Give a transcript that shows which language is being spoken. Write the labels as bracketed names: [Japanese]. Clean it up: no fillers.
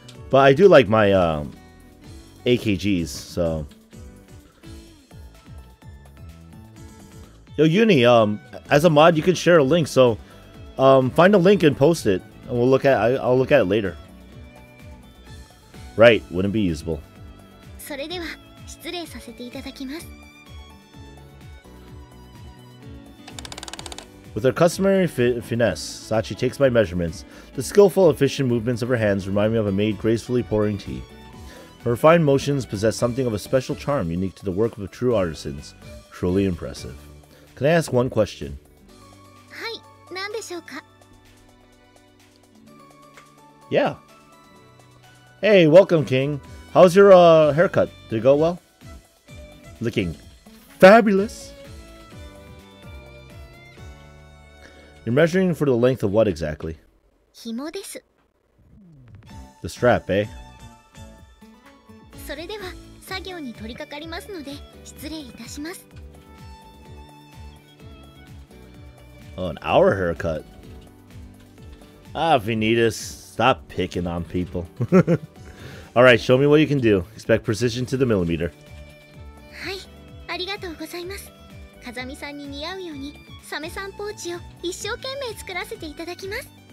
[English] But I do like my AKGs, so. Yo, Uni, as a mod, you can share a link, so find a link and post it, and I'll look at it later. Right, wouldn't be usable. [Japanese] それでは失礼させていただきます。 [English] With her customary finesse, Sachi takes my measurements. The skillful, efficient movements of her hands remind me of a maid gracefully pouring tea. Her refined motions possess something of a special charm unique to the work of true artisans. Truly impressive. Can I ask one question? [Japanese] はい、何でしょうか? [English] Yeah. Hey, welcome, King. How's your haircut? Did it go well? Looking fabulous. You're measuring for the length of what exactly? [Japanese] 紐です。 [English] The strap, eh? [Japanese] それでは作業に取り掛かりますので失礼いたします。 [English] Oh, an hour haircut. Ah, Vanitas, stop picking on people. Alright, show me what you can do. Expect precision to the millimeter. [Japanese] はい、ありがとうございます。風見さんに似合うようにサメさんポーチを一生懸命作らせていただきます。